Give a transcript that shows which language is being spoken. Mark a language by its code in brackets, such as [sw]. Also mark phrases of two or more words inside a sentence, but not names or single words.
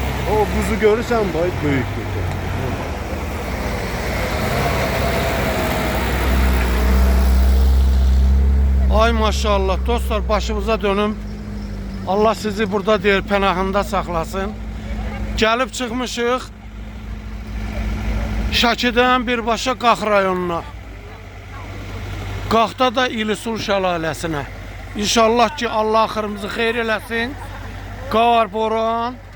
[tr] O buzu görürsen boy büyüktür. [az] Ay maşallah dostlar, başımıza dönüm. Allah sizi burada deyir pənahında saxlasın. Gəlib çıxmışıq Şəkidən birbaşa Qax rayonuna. Qaxda da İlisul şəlaləsinə. İnşallah ki Allah axırımızı xeyir eləsin. Qar, boran.